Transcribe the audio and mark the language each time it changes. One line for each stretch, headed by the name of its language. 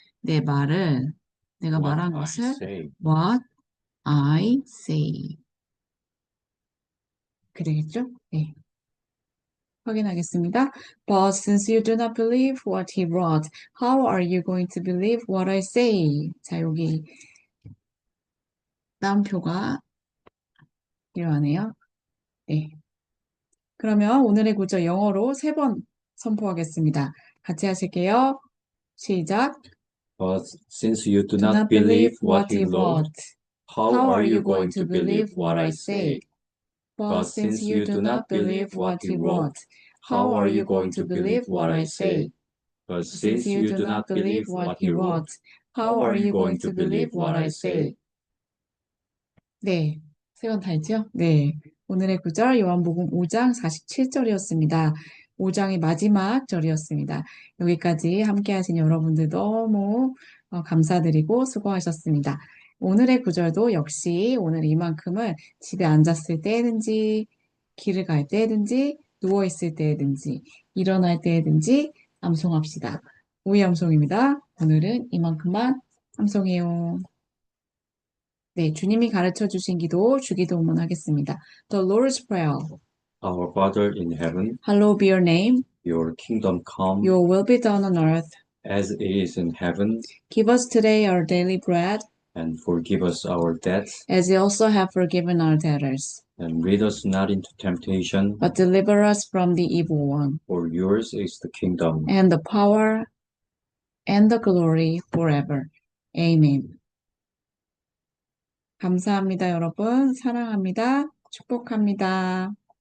Korean: 내 말을 내가
English: What
Korean: 말한
English: I
Korean: 것을
English: say. what I say.
Korean: 그러겠죠? 네. 확인하겠습니다.
English: But since you do not believe what he wrote, how are you going to believe what I say?
Korean: 자, 여기 따옴표가 필요하네요. 네. 그러면 오늘의 구절 영어로 3번 선포하겠습니다. 같이 하실게요. 시작.
English: But since you do Do not not believe believe what what he he wrote, wrote. how are you going to believe what I say? But since you do not believe what he wrote, how are you going to believe what I say? But Since you do not believe what he wrote, how are you going to believe what I say?
Korean: 네, 세 번 다 했죠? 네. 오늘의 구절 요한복음 5장 47절이었습니다. 5장의 마지막 절이었습니다. 여기까지 함께 하신 여러분들 너무 감사드리고 수고하셨습니다. 오늘의 구절도 역시 오늘 이만큼을 집에 앉았을 때든지 길을 갈 때든지 누워있을 때든지 일어날 때든지 암송합시다. 오이 암송입니다. 오늘은 이만큼만 암송해요. 네, 주님이 가르쳐 주신 기도, 주기도문 하겠습니다.
English: The Lord's Prayer. Our Father in heaven, Hallowed be your name. your kingdom come Your will be done on earth. as it is in heaven, Give us today our daily bread, and forgive us our debts as we also have forgiven our debtors. And lead us not into temptation, but deliver us from the evil one. for yours is the kingdom, and the power and the glory forever. Amen.
Korean: 감사합니다, 여러분. 사랑합니다. 축복합니다.